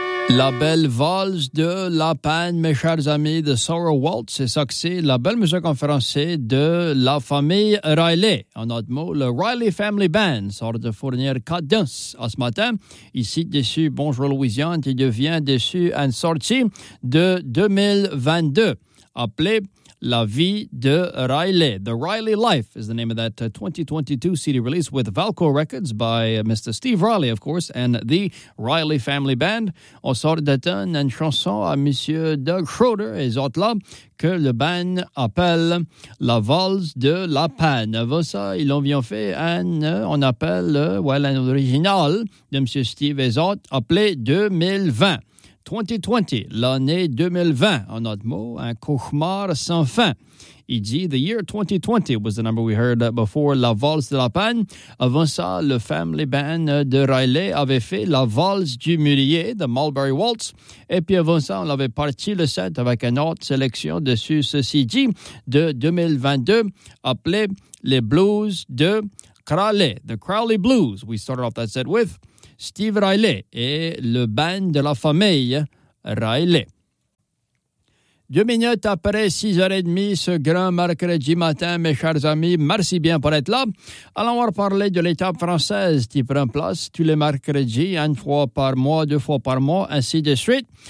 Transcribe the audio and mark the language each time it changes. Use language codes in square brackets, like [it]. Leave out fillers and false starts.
[fr] La belle valse de La Panne, mes chers amis, de Sarah Waltz, c'est ça que c'est, la belle musique en français de la famille Riley. En autre mot, le Riley Family Band sort de fournir 4 danses à ce matin. Ici, dessus, bonjour Louisiane, qui devient dessus une sortie de 2022, appelée La vie de Riley. [en] The Riley Life is the name of that 2022 CD release with Valco Records by Mr. Steve Riley, of course, and the Riley Family Band. [fr] On sort d'atteindre une chanson à Monsieur Doug Schroeder et les autres là que le band appelle La Valse de la Panne. Avant ça, ils ont bien fait un original de Monsieur Steve et les autres appelé 2020. 2020, l'année 2020, en autre mot, un cauchemar sans fin. Il dit, [en] the year 2020 was the number we heard before, La Valse de la Panne. [fr] Avant ça, le family band de Riley avait fait La Valse du Mulier, the Mulberry Waltz. Et puis avant ça, on avait parti le set avec une autre sélection dessus, ceci dit, de 2022, appelé Les Blues de Crowley. [en] The Crowley Blues, we started off that set with. [fr] Steve Riley et le band de la famille Riley. 2 minutes après 6h30, ce grand mercredi matin, mes chers amis, merci bien pour être là. Allons voir parler de l'étape française qui prend place tous les mercredis, une fois par mois, deux fois par mois, ainsi de suite.